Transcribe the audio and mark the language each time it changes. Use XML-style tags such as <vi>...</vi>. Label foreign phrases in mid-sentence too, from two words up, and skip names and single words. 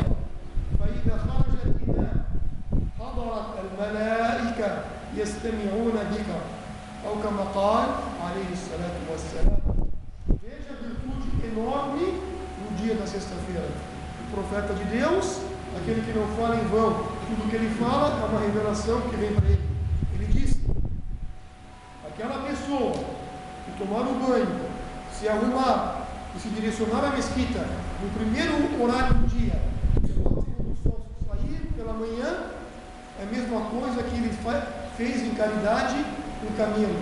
<ar>فإذا خرج الإمام حضرت الملائكة يستمعون بك، أو كما قال عليه الصلاة والسلام.</ar> <pt>Veja a virtude enorme no dia da sexta-feira. O profeta de Deus, aquele que não fala em vão, tudo que ele fala é uma revelação que vem para ele. Ele disse: aquela pessoa que tomar o banho, se arrumar e se direcionar à mesquita no primeiro horário do dia, quando o sol sair pela manhã, é a mesma coisa que ele fez em caridade um camelo.</pt>